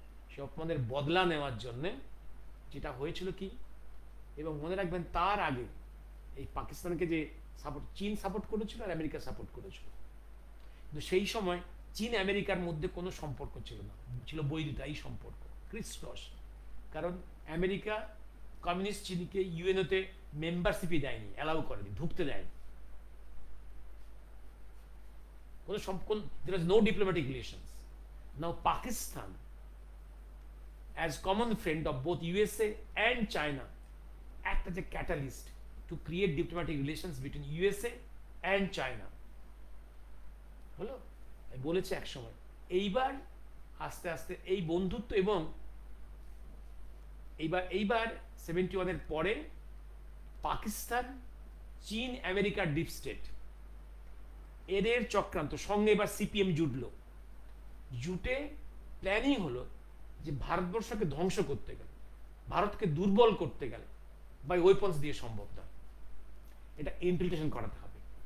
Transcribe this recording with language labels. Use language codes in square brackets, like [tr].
[bn] সে অপমানের বদলা নেওয়ার জন্যে যেটা হয়েছিল কি, এবং মনে রাখবেন তার আগে এই পাকিস্তানকে যে চীন সাপোর্ট করেছিল আর আমেরিকা সাপোর্ট করেছিল, কিন্তু সেই সময় চীন আমেরিকার মধ্যে কোনো সম্পর্ক ছিল না, ছিল বৈরিতাই সম্পর্ক, ক্রিসক্রস। কারণ আমেরিকা কমিউনিস্ট চীনকে ইউএনওতে মেম্বারশিপই দেয়নি, অ্যালাউ করেনি, ঢুকতে দেয়নি। [en] there was no diplomatic relations. Now Pakistan, as common friend of both USA and China, act as a catalyst to create diplomatic relations between USA and China. [bn] হলো, বলেছে এক সময়। এইবার আস্তে আস্তে এই বন্ধুত্ব, এবং এইবার 71-এর পরে পাকিস্তান, চীন, আমেরিকার ডিপ স্টেট এদের চক্রান্ত সঙ্গে এবার সিপিএম জুটলো, জুটে প্ল্যানিং হলো যে ভারতবর্ষকে ধ্বংস করতে গেলে, ভারতকে দুর্বল করতে গেলে বাই ওয়েপন্স দিয়ে সম্ভব নয়, এটা ইনফিল্ট্রেশন করাতে হবে।